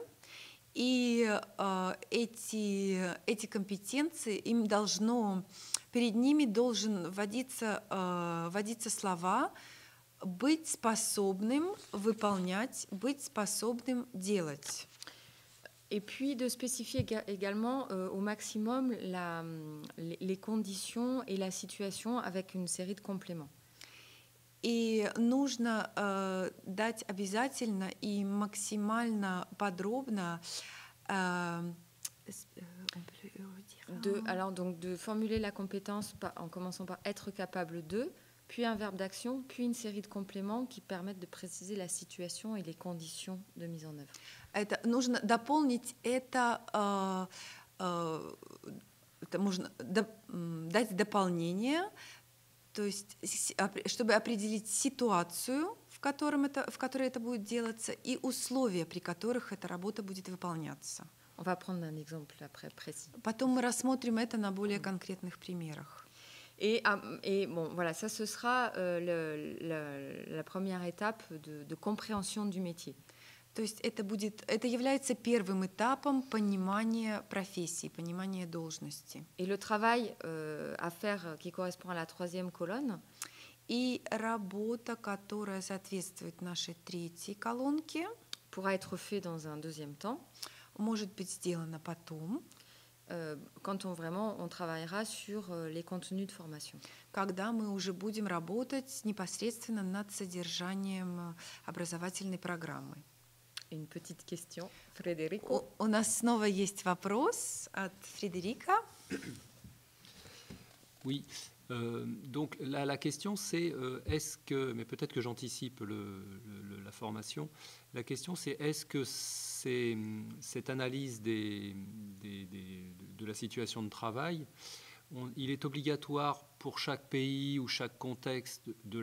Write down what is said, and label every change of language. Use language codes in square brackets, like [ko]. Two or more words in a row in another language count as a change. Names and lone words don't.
[ru] И эти компетенции, перед ними должен вводиться слова «быть способным выполнять», «быть способным делать». [fr] Et puis de spécifier également au maximum les conditions et la situation avec une série de compléments. [ru] И нужно дать обязательно и максимально подробно [fr] Alors, donc, de formuler la compétence en commençant par être capable de, puis un verbe d'action, puis une série de compléments qui permettent de préciser la situation et les conditions de mise en œuvre. [ru] Это нужно дополнить это, это можно дать дополнение, то есть чтобы определить ситуацию, в которой это будет делаться, и условия, при которых эта работа будет выполняться. [fr] On va prendre un exemple après précis. [ru] Потом мы рассмотрим это на более конкретных примерах. [fr] Et bon, voilà, ça ce sera la première étape de compréhension du métier. [ru] То есть это является первым этапом понимания профессии, понимания должности. [fr] Et le travail à faire qui correspond à la troisième colonne. [ru] И работа, которая соответствует нашей третьей колонке, [fr] pourra être fait dans un deuxième temps. [ru] Может быть сделана потом. [fr] Quand on travaillera sur les contenus de formation. [ru] Когда мы уже будем работать непосредственно над содержанием образовательной программы. [fr] Une petite question, Frédérico. [ru] У нас снова есть вопрос от Фредерика. [fr] Oui, donc la question c'est est-ce que, mais peut-être que j'anticipe la formation, la question c'est est-ce que cette analyse de la situation de travail, il est obligatoire pour chaque pays ou chaque contexte de